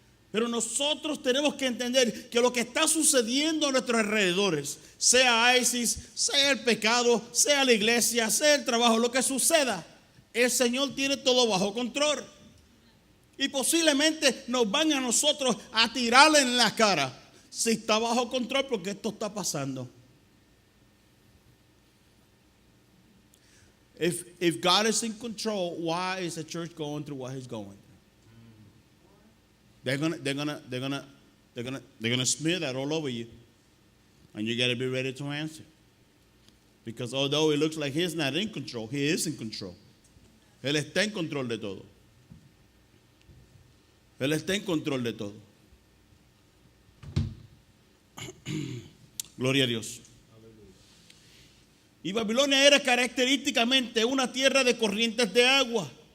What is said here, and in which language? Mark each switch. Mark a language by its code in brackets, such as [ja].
[es] Pero nosotros tenemos que entender que lo que está sucediendo a nuestros alrededores, sea ISIS, sea el pecado, sea la iglesia, sea el trabajo, lo que suceda, el Señor tiene todo bajo control. Y posiblemente nos van a nosotros a tirarle en la cara si está bajo control, porque esto está pasando. [en] If God is in control, why is the church going through what he's going through? they're gonna smear that all over you, and you got to be ready to answer. Because although it looks like he's not in control, he is in control. [es] Él está en control de todo. Él está en control de todo. Gloria a Dios. Y Babilonia era característicamente una tierra de corrientes de agua.